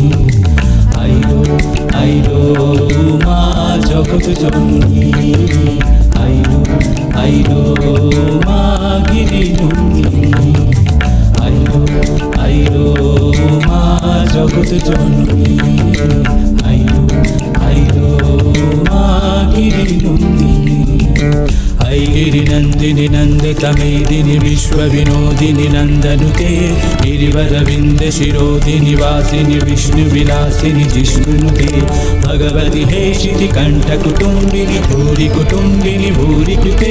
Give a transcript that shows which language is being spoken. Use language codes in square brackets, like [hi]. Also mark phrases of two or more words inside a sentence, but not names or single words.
[bn] আইলো আইলো মা জগৎ জননী, আইলো আইলো মা গিরি নন্দিনী। আইলো আইলো মা জগৎ জননী, আইলো আইলো মা গিরি নন্দিনী। [sa] ऐ गिरिनन्दिनि नन्दतमेदिनि विश्वविनोदिनि नन्दनुते, गिरिवरविन्दशिरोधिनि वासिनि विष्णुविलासिनि जिष्णुनुते। भगवति हेशिति कण्ठकुटुम्बिनि भूरि कुटुम्बिनि भूरि कृते।